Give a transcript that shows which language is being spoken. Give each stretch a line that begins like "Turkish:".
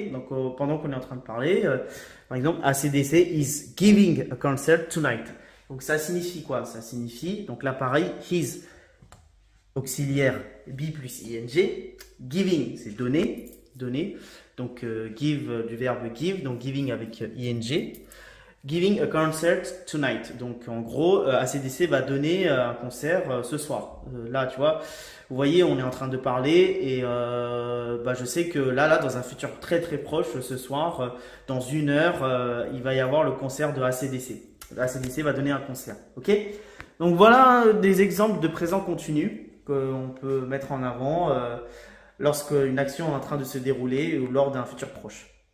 French: Donc, pendant qu'on est en train de parler, par exemple,
English: AC/DC is giving a concert tonight.
French: Donc, ça signifie quoi? Ça signifie, donc là, pareil, his, auxiliaire, be plus ing. Giving, c'est donner. Donc, give, du verbe give, donc giving avec ing.
English: Giving a concert tonight.
French: Donc en gros, AC/DC va donner un concert ce soir. Là, tu vois, vous voyez, on est en train de parler et je sais que là, dans un futur très très proche, ce soir, dans 1 heure, il va y avoir le concert de AC/DC. AC/DC va donner un concert. Ok? Donc voilà des exemples de présent continu qu'on peut mettre en avant lorsque une action est en train de se dérouler ou lors d'un futur proche.